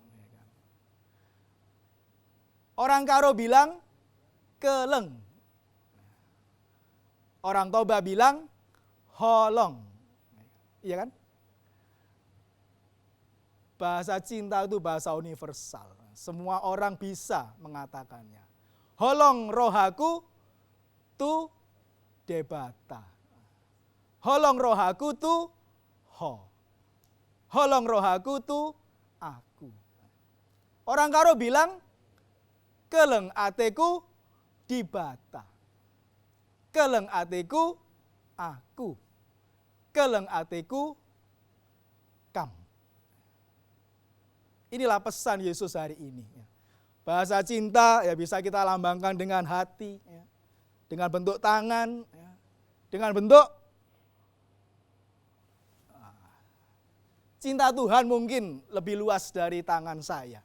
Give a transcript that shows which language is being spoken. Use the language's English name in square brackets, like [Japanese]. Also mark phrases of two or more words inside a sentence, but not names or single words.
[Indonesian] Orang Karo bilang keleng. Orang Toba bilang holong. Iya kan? Bahasa cinta itu bahasa universal. Semua orang bisa mengatakannya. [Batak Toba] Holong rohaku tu debata. Holong rohaku tu ho. Holong rohaku tu aku. [Indonesian] Orang Karo bilang [Batak Karo] keleng ateku dibata. Keleng ateku aku. Keleng ateku kam. [Indonesian] Inilah pesan Yesus hari ini. Bahasa cinta ya bisa kita lambangkan dengan hati, ya, dengan bentuk tangan, ya, dengan bentuk cinta Tuhan mungkin lebih luas dari tangan saya.